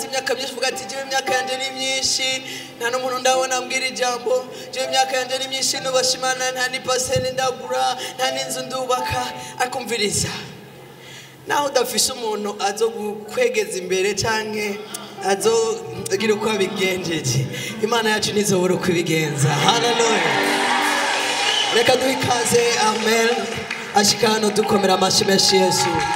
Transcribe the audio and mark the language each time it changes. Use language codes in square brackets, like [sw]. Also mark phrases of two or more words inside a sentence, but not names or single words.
[rn] imyaka myinshi uvuga ati jewe imyaka yanje ni myinshi nta n'umuntu ndabona ambwira ijambo jewe imyaka yanje ni myinshi n'ubashimana nta ni pasene ndagura nta n'inzu ndubaka akumviriza naho udafishe umuntu azo gukwegeza imbere canke azogira uko abigenjeje imana yacu nizobora uko ibigenza haleluya reka duhikaze amen ashikano dukomera amashi menshi Yesu